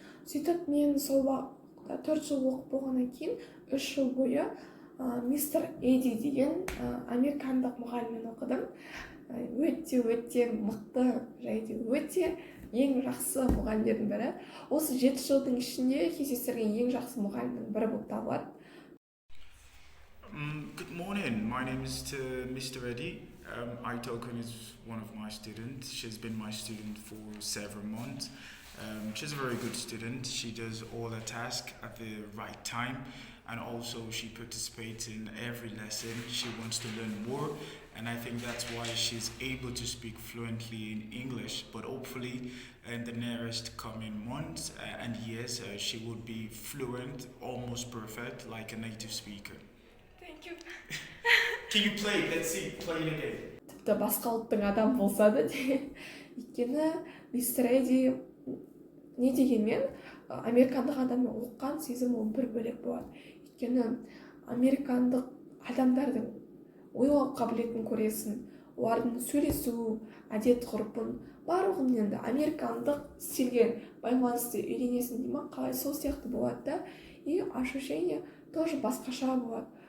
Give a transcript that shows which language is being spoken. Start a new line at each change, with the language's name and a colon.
Kazakh: Сөйтіп мен сол уақытта 4 жыл оқып болғаннан кейін 3 жыл бойы мистер Эди деген американдық мұғаліммен оқыдым. Өте мықты, және өте ең жақсы мұғалімдердің бірі. Осы 7 жылдың ішінде кездестірген ең жақсы мұғалімнің бірі болып табылады.
English: Good morning, my name is Mr. Eddie. Aitokun is one of my students. She's been my student for several months. She's a very good student. She does all her tasks at the right time, and also she participates in every lesson. She wants to learn more, and I think that's why she's able to speak fluently in English. But hopefully in the nearest coming months and years, she will be fluent, almost perfect, like a native speaker. Thank you. Can you play? Let's see, play it again.
Kazakh: Тіпті басқа ұлттың адам болса да, өйткені мистер Эди не дегенмен американдық адаммен оққан сезім ол бір бөлек болады. Өйткені американдық адамдардың ойлау қабілетін көресің, олардың сөйлесу, әдет ғұрпын, барлығын енді американдық стильге байланысты үйренесің деймін, қалай сол сияқты болады да,
Russian: и ощущение тоже
Kazakh: басқаша болады.